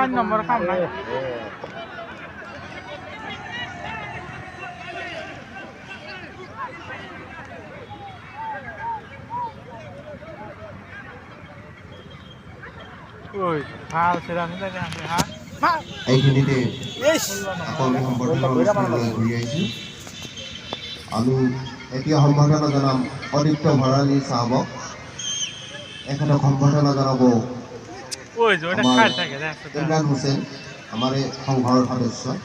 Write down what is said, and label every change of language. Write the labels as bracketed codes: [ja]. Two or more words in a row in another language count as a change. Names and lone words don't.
[bn] 4 নম্বর কাম নাই ওই হাল সেরা নিতে যাবে হ্যাঁ [as] এইখিনিতে আকৰ্ষণীয় সম্বৰ্ধনা অনুষ্ঠানলৈ ঘূৰি আহিছোঁ আমি এতিয়া সম্বৰ্ধনা জনাম অদিত্য ভৰালী চাহাবক এখেতক সম্বৰ্ধনা জনাব [bn] ওই যে ওটা খাই থাকে দেখো [as] ইমৰান হুছেইন আমাৰ এই সংঘৰ সদস্য